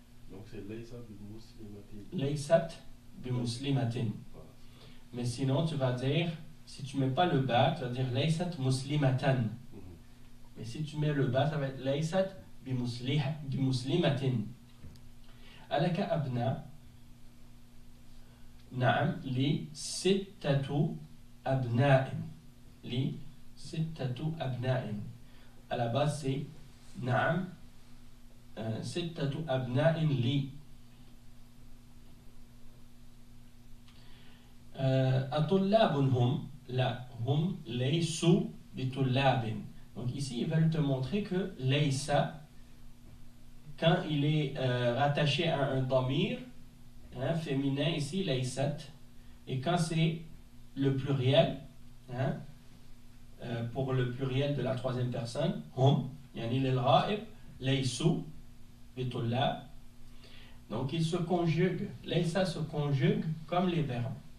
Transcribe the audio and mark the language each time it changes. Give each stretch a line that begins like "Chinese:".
French: Donc, c'est laysa bimuslimatin. Laysat bimuslimatin. Mais sinon, tu vas dire, si tu mets pas le bas, tu vas dire laysat muslimatan. Mais si tu mets le bas, ça va être laysat bimuslimatin.
Arabic: ألك أبناء نعم لي 6 أبناء لي 6 أبناء
French: à la base c'est
Arabic: نعم 6 أبناء لي أطلاب هم لا هم ليسوا بطلاب.
French: Donc ici ils veulent te montrer que laysa quand il est rattaché à un damir hein, féminin ici laysat, et quand c'est le pluriel hein, pour le pluriel de la troisième personne hum yani lil-ghaib laysu bitullab, donc il se conjugue, laysa se conjugue comme les verbes.